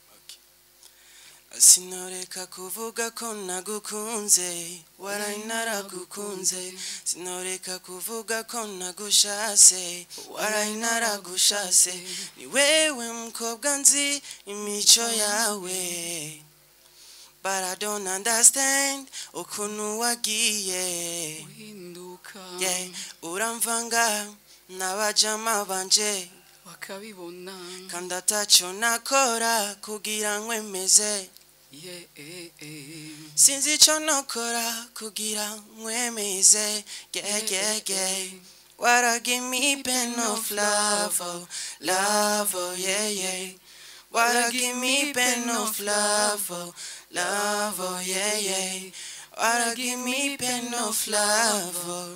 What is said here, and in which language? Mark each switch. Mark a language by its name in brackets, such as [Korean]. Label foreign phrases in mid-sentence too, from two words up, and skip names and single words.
[Rundi] Sinoreka kuvuga ko nagukunze warayinaragukunze sinoreka kuvuga ko nagushase warayinaragushase ni wewe mkobwa nzi imico yawe [English] but I don't understand [Rundi] ukuntu wagiye uhinduka uramvanga n'abajama banje bakabibona kandi ataco nakora kugira nkwemeze sinzi ico nokora kugira nkwemeze [English] Why give me pen of love, oh, love, oh, yeah, yeah. Why give me pen of love, oh, love, oh, yeah, yeah. Why give me pen of love, oh.